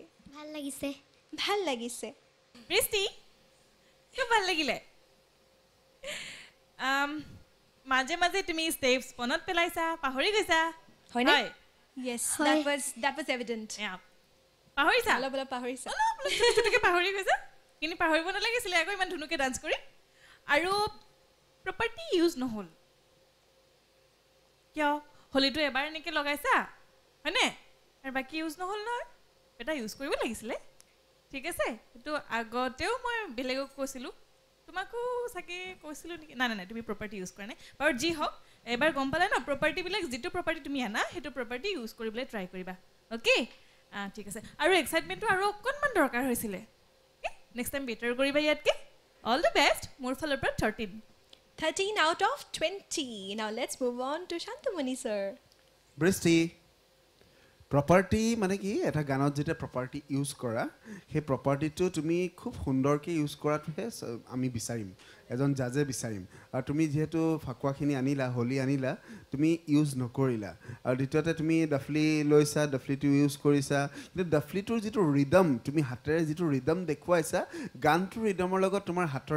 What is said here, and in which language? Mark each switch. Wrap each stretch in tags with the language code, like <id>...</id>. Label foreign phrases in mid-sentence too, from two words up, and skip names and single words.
<as>ভাল লাগিছে। ভাল লাগিছে। বৃষ্টি খুব ভাল লাগিলে। মাঝে মাঝে তুমি স্টেপস মনত পেলাইছা পাহৰি গৈছা হয়নে?</as> <en>Yes,</en> <as>হয়।</as> <en>that was evident.</en> <as>পাহৰিছা অলপ অলপ পাহৰিছা। তুমি পাহৰি গৈছা কিন্তু পাহৰিব নালাগিছিলে আকৌ ইমান ধুনুকে ডান্স কৰি আৰু</as> <en>property use</en> <as>নহল কিয় হলিটো এবাৰ এনেকৈ লগাইছা হয়নে আৰু বাকী ইউজ নহ'ল নহয় এটা ইউজ কৰিব লাগিছিলে ঠিক আছে এইটো আগতেও মই বেলেগক কৈছিলোঁ তোমাকো চাগে কৈছিলোঁ নেকি নাই নাই তুমি</as> <en>property use</en> <as>কৰা নাই বাৰু যি হওক এবাৰ গম পালে ন প্ৰপাৰ্টিবিলাক যিটো প্ৰপাৰ্টি তুমি আনা সেইটো</as> <en>property use</en> <as>কৰিবলৈ ট্ৰাই কৰিবা অ'কে ঠিক আছে আৰু এক্সাইটমেণ্টটো আৰু অকণমান দৰকাৰ হৈছিলে</as> <en>next time better</en> <as>কৰিবা ইয়াতকৈ</as> <en>all the best</en> <as>মোৰ ফালৰ পৰা 13</as> <en>13 out of 20. Now let's move on to Shantamani sir.</en> <as>বৃষ্টি প্ৰপাৰ্টি মানে কি এটা গানত যেতিয়া</as> <en>property use</en> <as>কৰা সেই প্ৰপাৰ্টিটো তুমি খুব সুন্দৰকৈ ইউজ কৰাটোহে আমি বিচাৰিম এজন জাজে বিচাৰিম আৰু তুমি যিহেতু ফাকুৱাখিনি আনিলা হোলী আনিলা তুমি ইউজ নকৰিলা আৰু দ্বিতীয়তে তুমি ডাফলি লৈছা ডাফলিটো ইউজ কৰিছা কিন্তু ডাফলিটোৰ যিটো ৰিদম তুমি হাতেৰে যিটো ৰিদম দেখুৱাইছা গানটোৰ ৰিদমৰ লগত তোমাৰ হাতৰ</as>